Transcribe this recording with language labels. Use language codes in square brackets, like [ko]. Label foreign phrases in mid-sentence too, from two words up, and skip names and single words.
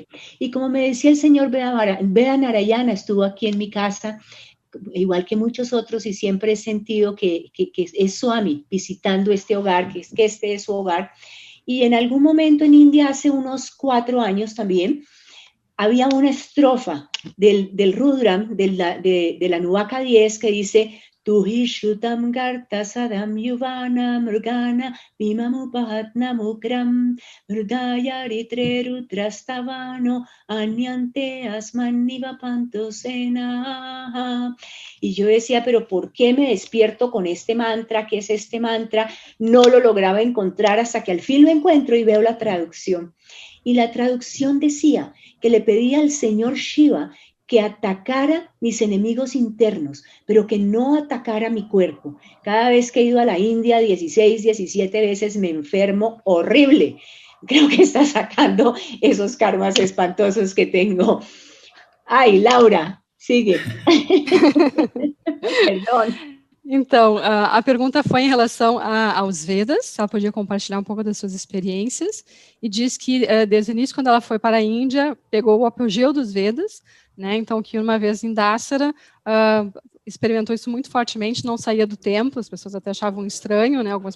[es] Y como me decía el señor Veda Narayana, estuvo aquí en mi casa, igual que muchos otros, y siempre he sentido que es Swami visitando este hogar, que este es su hogar. Y en algún momento en India, hace unos 4 años también, había una estrofa del Rudram, de la Nuvaka 10, que dice: [sa] स्तुहि श्रुतं गर्त सदं युवानं मृगं न भीममुपहत्नु मुग्रम् मृडा जरित्रे रुद्रस्तवानो अन्यन्ते अस्मन्निव पन्तुसेना. [es] Y yo decía, pero ¿por qué me despierto con este mantra? ¿Qué es este mantra? No lo lograba encontrar hasta que al fin lo encuentro y veo la traducción. Y la traducción decía que le pedía al señor Shiva que atacara mis enemigos internos, pero que no atacara mi cuerpo. Cada vez que he ido a la India, 16, 17 veces me enfermo horrible. Creo que está sacando esos karmas espantosos que tengo. Ay, Laura, sigue. [pt] Perdão. Então, a pergunta foi em relação aos Vedas, ela podia compartilhar um pouco das suas experiências, e diz que, desde o início, quando ela foi para a Índia, pegou o apogeu dos Vedas, né, então que uma vez em Dasara, experimentou isso muito fortemente, não saía do templo, as pessoas até achavam estranho, né, algumas